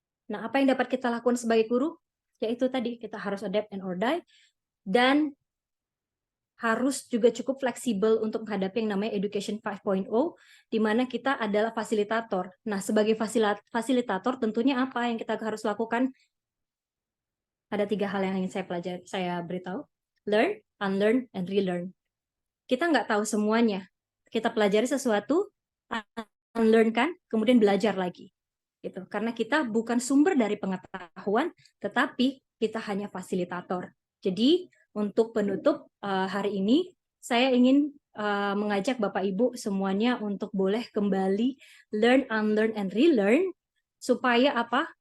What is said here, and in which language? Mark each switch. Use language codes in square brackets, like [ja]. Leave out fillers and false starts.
[id] Nah, apa yang dapat kita lakukan sebagai guru? Yaitu tadi kita harus [en] adapt and or die [id] dan harus juga cukup fleksibel untuk menghadapi yang namanya Education 5.0, di mana kita adalah fasilitator. Nah, sebagai fasilitator tentunya apa yang kita harus lakukan? Ada 3 hal yang ingin saya beritahu. [en] Learn, unlearn, and relearn. [id] Kita nggak tahu semuanya. Kita pelajari sesuatu, unlearn kan, kemudian belajar lagi. Gitu. Karena kita bukan sumber dari pengetahuan, tetapi kita hanya fasilitator. Jadi, untuk penutup hari ini, saya ingin mengajak Bapak Ibu semuanya untuk boleh kembali [en] learn, unlearn, and relearn, [id] supaya apa?